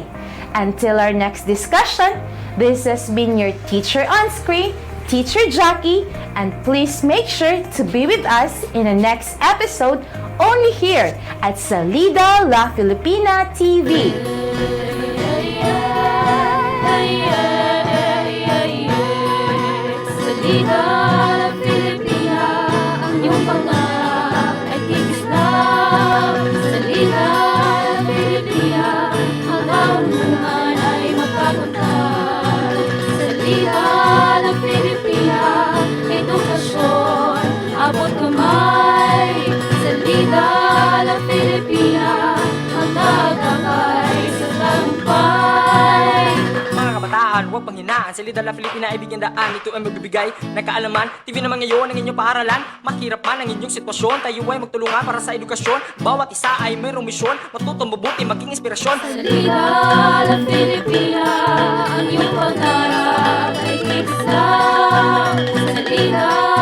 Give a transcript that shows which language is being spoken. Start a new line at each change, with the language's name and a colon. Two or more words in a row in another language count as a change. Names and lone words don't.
English: Until our next discussion, this has been your teacher on screen, Teacher Jackie, and please make sure to be with us in the next episode only here at Salida La Filipina TV.
Filipino: Salida la Filipina, ang iyong pangarap ay kikislaw. Salida la Filipina, ang karunungan ay magkakuntal. Salida la Filipina, edukasyon, abot kamay. Salida la Filipina, ang tagumpay sa tagumpay. Mga kabataan, huwag panghinaan. Salida la Filipina ay bigyan daan. Ito ay magbibigay ng kaalaman. TV naman ngayon ang inyong paaralan. Mahirap man ang inyong sitwasyon, tayo ay magtulungan para sa edukasyon. Bawat isa ay mayroong misyon, matutong mabuti, maging inspirasyon. Salida la Filipina, ang iyong pangarap ay kikislaw. Salida